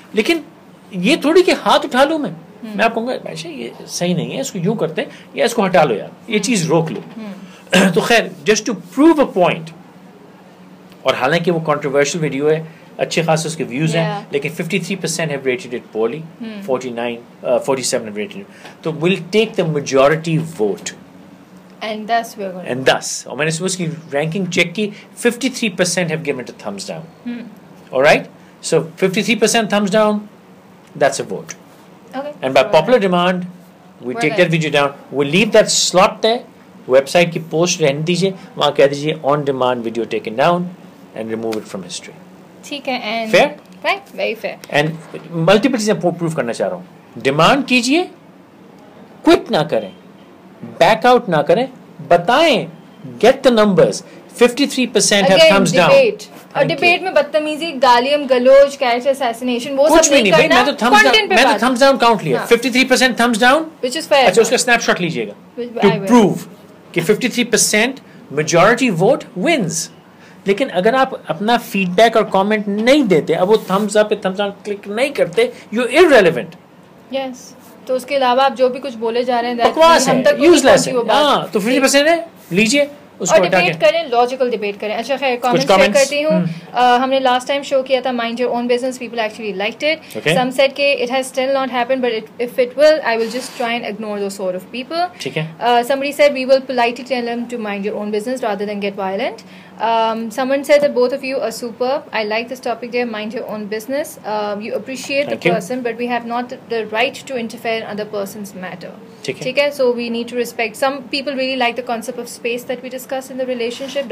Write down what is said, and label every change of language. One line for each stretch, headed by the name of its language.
Urdu: لیکن یہ تھوڑی کہ ہاتھ اٹھا لوں میں آپ کہوں گا بھائی یہ صحیح نہیں ہے, اس کو یوں کرتے ہیں یا اس کو ہٹا لو یار, یہ چیز روک لو. تو خیر
English: Just to prove a point.
Urdu: اور حالانکہ وہ کنٹروورشل ویڈیو ہے, اچھے خاصے اس کے ویوز ہیں, لیکن
English: 53% have rated it poorly, 47 have rated it. تو we'll take the majority vote. And thus we're going to. And thus,
Urdu: اور میں نے اس کی رینکنگ چیک کی,
English: 53% have given it a thumbs down. All right? So 53% thumbs down, that's a vote. Okay. And by popular demand, we take that video down. We'll leave that slot there. Website
Urdu: کی post رہنے دیجیے, وہاں کہہ دیجیے
English: On demand video taken down and remove it from history.
Urdu: ٹھیک ہے,
English: Fair, very fair.
Urdu: And multiple چیزیں proof کرنا چاہ رہا ہوں. ڈیمانڈ کیجیے, کوئٹ نہ کریں, بیک آؤٹ نہ کریں, بتائیں,
English: Get the numbers. 53% have thumbs down.
Urdu: اور ڈیبیٹ میں بدتمیزی, گالیاں گلوچ, کیریکٹر اسیسینیشن, وہ سب نہیں کرنا. میں تو thumbs down کاؤنٹ لیا.
English: 53% thumbs down, which is fair.
Urdu: اچھا اس کا اسنیپ شاٹ لیجیے گا
English: to prove
Urdu: کہ 53% majority vote wins. لیکن اگر آپ اپنا فیڈ بیک اور کامنٹ نہیں دیتے, اب وہ تھمز اپ تھمز ڈاؤن کلک نہیں کرتے, یو irrelevant. یس, تو اس کے علاوہ آپ جو بھی کچھ بولے جا رہے ہیں بکواس ہے, یوز لیس ہے. ہاں, تو 50% ہے, لیجیے, اس کو ڈیبیٹ کریں, لاجیکل ڈیبیٹ کریں. اچھا خیر, کامنٹس چیک کرتی ہوں. ہم نے
English: Last time show کیا تھا mind your own business, people actually liked it. Some said کہ it has still not happen but if it will I will just try and ignore those sort of people.
Urdu: ٹھیک ہے.
English: somebody said we will politely tell them to mind your own business rather than get violent. Someone said that both of you are superb. I like this topic there, mind your own business. You appreciate the person, but we have not the right to interfere in other person's matter. Okay, so we need to respect. Some people really like the concept of space that we discussed in the relationship.